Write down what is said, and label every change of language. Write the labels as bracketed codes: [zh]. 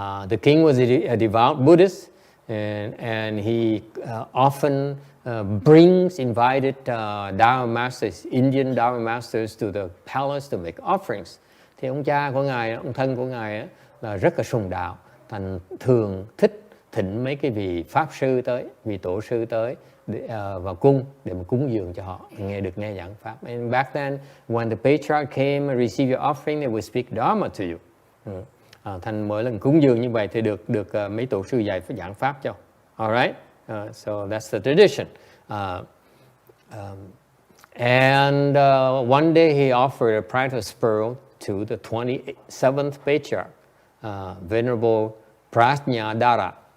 [en] The king was a devout Buddhist, and he often invited Dharma masters, Indian Dharma masters to the palace to make offerings. [vi] Thì ông cha của ngài, ông thân của ngài là rất là sùng đạo, thành thường thích thỉnh mấy cái vị pháp sư tới, vị tổ sư tới vào cung để mà cúng dường cho họ nghe giảng pháp. [en] And back then, when the patriarch came and received your offering, they would speak Dharma to you. [vi] Thành mỗi lần cúng dường như vậy thì được mấy tổ sư dạy giảng pháp cho. [en] Alright, so that's the tradition. And one day he offered a precious pearl to the 27th Patriarch, Venerable Prajnadhara.